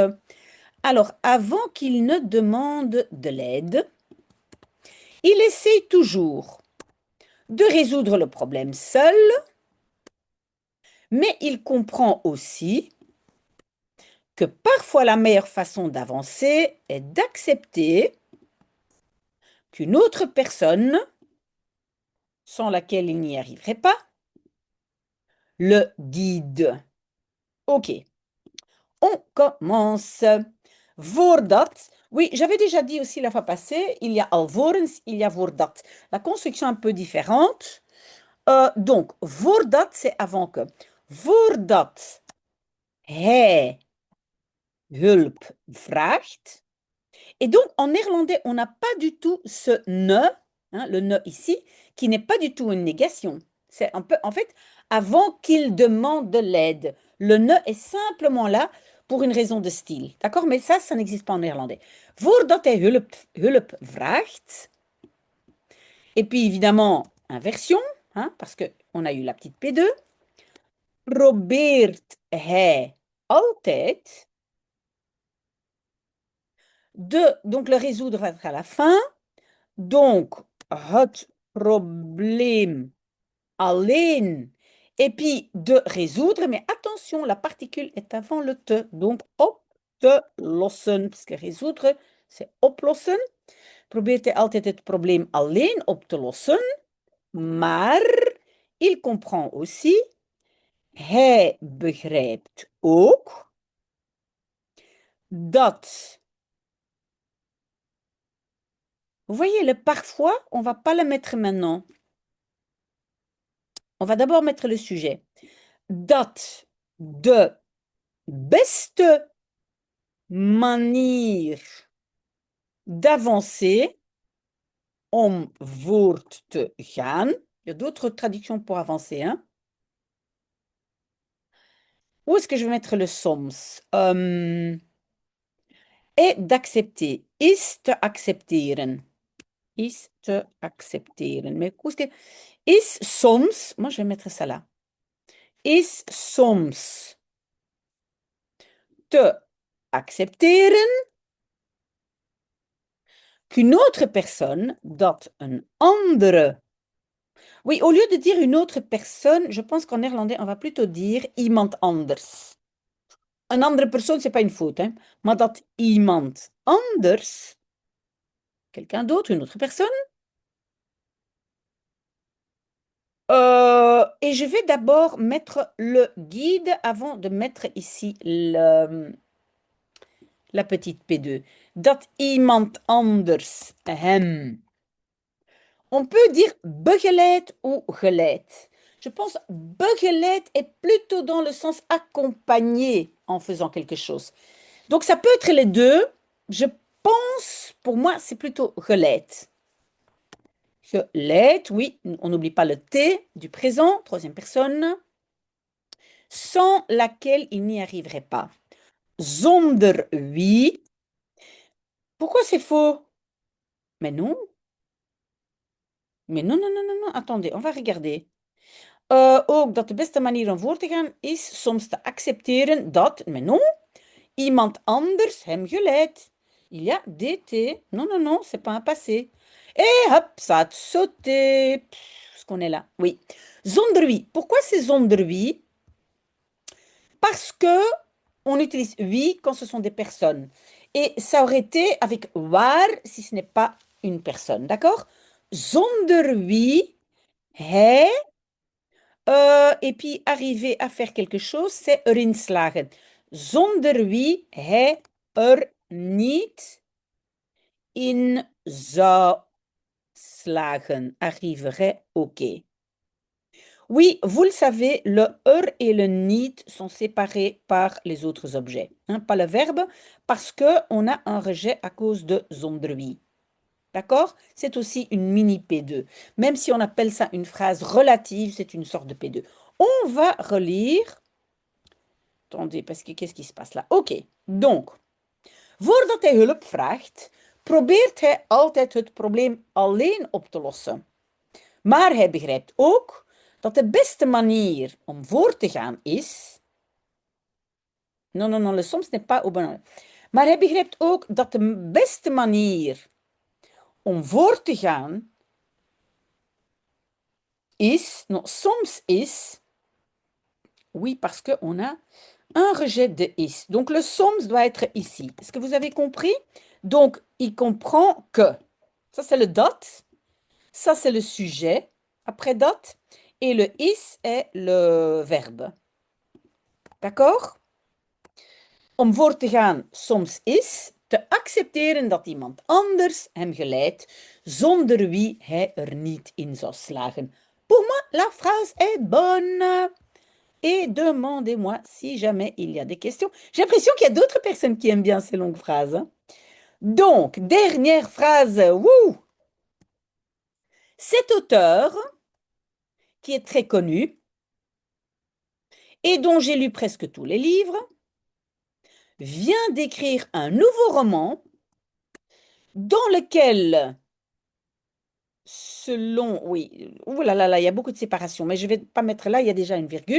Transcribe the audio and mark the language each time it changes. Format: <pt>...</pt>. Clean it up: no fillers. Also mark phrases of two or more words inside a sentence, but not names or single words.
<fr>Alors, avant qu'il ne demande de l'aide, il essaye toujours de résoudre le problème seul, mais il comprend aussi que parfois la meilleure façon d'avancer est d'accepter qu'une autre personne, sans laquelle il n'y arriverait pas, le guide. Ok, on commence. Voordat. Oui, j'avais déjà dit aussi la fois passée, il y a alvorens, il y a voordat. La construction est un peu différente. Donc, voordat, c'est avant que.</fr> <nl>Voordat hij hulp vraagt.</nl> <fr>Et donc, en néerlandais, on n'a pas du tout ce ne, hein, le ne ici, qui n'est pas du tout une négation. C'est un peu, en fait, avant qu'il demande de l'aide. Le ne est simplement là pour une raison de style. D'accord? Mais ça n'existe pas en néerlandais.</fr> <nl>Voordat hij hulp vraagt.</nl> <fr>Et puis, évidemment, inversion, hein, parce qu'on a eu la petite P2.</fr> <nl>Probeert hij altijd</nl> <fr>donc le résoudre va être à la fin. Donc,</fr> <nl>het probleem alleen.</nl> <fr>Et puis, de résoudre, mais attention, la particule est avant le te. Donc,</fr> <nl>op te lossen.</nl> <fr>Parce que résoudre, c'est oplossen.</fr> <nl>Probeert hij altijd het probleem alleen op te lossen. Maar,</nl> <fr>il comprend aussi,</fr> <nl>hij begrijpt ook, dat.</nl> <fr>Vous voyez, le parfois, on ne va pas le mettre maintenant. On va d'abord mettre le sujet.</fr> <nl>Dat de beste manier d'avancer om voort te gaan.</nl> <fr>Il y a d'autres traductions pour avancer, hein? Où est-ce que je vais mettre le soms? Est d'accepter.</fr> <nl>Is te accepteren. Is te accepteren.</nl> <fr>Mais où est-ce que...</fr> <nl>Is soms...</nl> <fr>Moi, je vais mettre ça là.</fr> <nl>Is soms te accepteren</nl> <fr>qu'une autre personne,</fr> <nl>dat een andere.</nl> <fr>Oui, au lieu de dire une autre personne, je pense qu'en néerlandais, on va plutôt dire</fr> <nl>iemand anders. Een andere persoon,</nl> <fr>c'est pas une faute, hein,</fr> <nl>maar dat iemand anders,</nl> <fr>quelqu'un d'autre, une autre personne. Et je vais d'abord mettre le guide avant de mettre ici la petite P2.</fr> <nl>Dat iemand anders hem.</nl> <fr>On peut dire begeleid ou geleid. Je pense begeleid est plutôt dans le sens accompagné en faisant quelque chose. Donc ça peut être les deux. Je pense, pour moi, c'est plutôt geleid. Geleid, oui, on n'oublie pas le T du présent, troisième personne, sans laquelle il n'y arriverait pas.</fr> <nl>Zonder wie.</nl> <fr>Pourquoi c'est faux? Mais non. Mais non, non, non, non, non. Attendez, on va regarder.</fr> <nl>Ook dat de beste manier om voor te gaan is soms te accepteren dat,</nl> <fr>mais non,</fr> <nl>iemand anders hem geleidt.</nl> <fr>Il y a DT. Non, non, non, c'est pas un passé. Et hop, ça a sauté. Est-ce qu'on est là? Oui.</fr> <nl>Zonder wie.</nl> <fr>Pourquoi c'est</fr> <nl>zonder wie?</nl> <fr>Parce que on utilise wie quand ce sont des personnes. Et ça aurait été avec waar si ce n'est pas une personne. D'accord?</fr> <nl>Zonder wie, hij.</nl> <fr>Et puis arriver à faire quelque chose, c'est</fr> <nl>erin slagen. Zonder wie hij niet in zou slagen.</nl> <fr>Arriverait, ok. Oui, vous le savez, le et le niet sont séparés par les autres objets, hein, pas le verbe, parce qu'on a un rejet à cause de</fr> <nl>zonder wie.</nl> <fr>D'accord? C'est aussi une mini P2. Même si on appelle ça une phrase relative, c'est une sorte de P2. On va relire. Attendez, parce que qu'est-ce qui se passe là? Ok, donc,</fr> <nl>voordat hij hulp vraagt, probeert hij altijd het probleem alleen op te lossen. Maar hij begrijpt ook dat de beste manier om voor te gaan is.</nl> <fr>Non, non, non, le soms n'est pas au bon.</fr> <nl>Maar hij begrijpt ook dat de beste manier om voor te gaan is, non, soms is,</nl> <fr>oui, parce qu'on a un rejet de is. Donc le soms doit être ici. Est-ce que vous avez compris? Donc il comprend que. Ça, c'est le dot. Ça, c'est le sujet après dot. Et le is est le verbe. D'accord?</fr> <nl>Om voor te gaan soms is te accepteren dat iemand anders hem geleidt, zonder wie hij er niet in zou slagen.</nl> <fr>Pour moi, la phrase est bonne. Et demandez-moi si jamais il y a des questions. J'ai l'impression qu'il y a d'autres personnes qui aiment bien ces longues phrases, hein. Donc, dernière phrase. Wouh! Cet auteur, qui est très connu et dont j'ai lu presque tous les livres, vient d'écrire un nouveau roman dans lequel, selon, oui, ouh là là là, il y a beaucoup de séparation, mais je ne vais pas mettre là, il y a déjà une virgule.</fr>